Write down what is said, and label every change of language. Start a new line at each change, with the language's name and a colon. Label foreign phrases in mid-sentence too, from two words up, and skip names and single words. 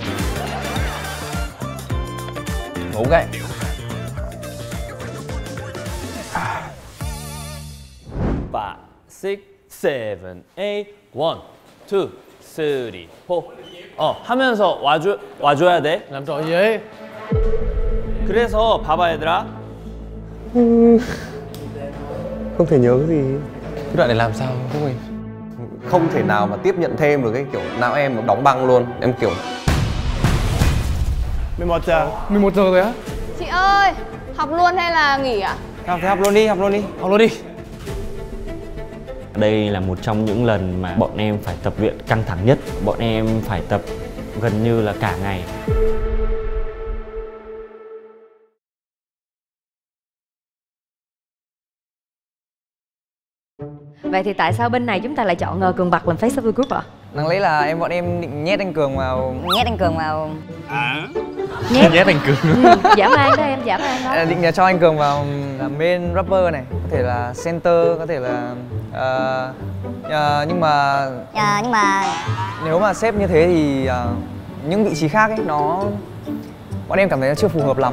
Vietnamese: Ngủ cái. 5, 6, 7, 8, 1, 2, 3, 4.
Korean: 하면서 와줘야 돼.
Vietnamese: Làm trò gì?
Korean: 그래서 봐봐 얘들아.
Vietnamese: Không thể nhớ cái gì. Cái đoạn này làm sao không mình? Không thể nào mà tiếp nhận thêm được cái kiểu não em đóng băng luôn. Em kiểu 11 giờ. 11 giờ rồi á? Chị ơi, học luôn hay là nghỉ ạ? Học luôn đi. Đây là một trong những lần mà bọn em phải tập luyện căng thẳng nhất. Bọn em phải tập gần như là cả ngày. Vậy thì tại sao bên này chúng ta lại chọn Cường Bạc làm
English: face of the group
Vietnamese: ạ? Đáng lẽ là bọn em định nhét anh Cường vào. Nhét anh Cường Giả man đó em, giả man đó. Định cho anh Cường vào làm
English: main rapper
Vietnamese: này, có thể là center, có thể là nhưng mà nếu mà xếp như thế thì những vị trí khác ấy bọn em cảm thấy nó chưa phù hợp lắm.